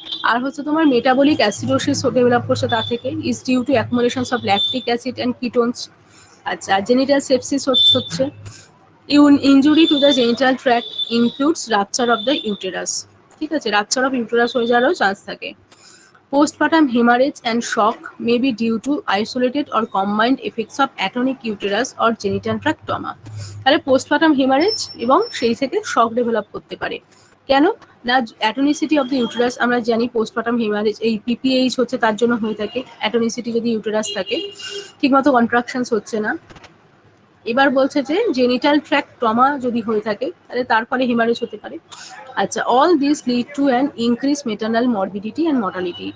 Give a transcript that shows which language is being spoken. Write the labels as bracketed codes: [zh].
[bn] আর হচ্ছে তোমার [en] metabolic acidosis [bn] develop করছে, তা থেকে [en] Is due to accumulations of lactic acid and ketones. আচ্ছা, [bn] জেনিটাল সেপসিস হচ্ছে। [en] injury to the genital tract includes [bn] rupture of the uterus, ঠিক আছে, রাপচার অফ ইউটেরাস হয়ে যাওয়ারও চান্স থাকে। [en] Postpartum hemorrhage and shock may be due to isolated or combined effects of atonic uterus or genital tract trauma. [bn] তাহলে postpartum haemorrhage এবং সেই থেকে শক develop করতে পারে। কেন না, [en] atonicity of the uterus [bn] আমরা জানি পোস্টপার্টাম হেমারেজ এই পিপিএইচ হচ্ছে তার জন্য হয়ে থাকে। অ্যাটনিসিটি যদি ইউটেরাস থাকে, ঠিকমতো কন্ট্রাকশনস হচ্ছে না। এবার বলছে যে জেনিটাল ট্র্যাক্ট ট্রমা যদি হয়ে থাকে তাহলে তার ফলে হেমারেজ হতে পারে। [en] আচ্ছা, all this lead to an increase maternal morbidity and mortality.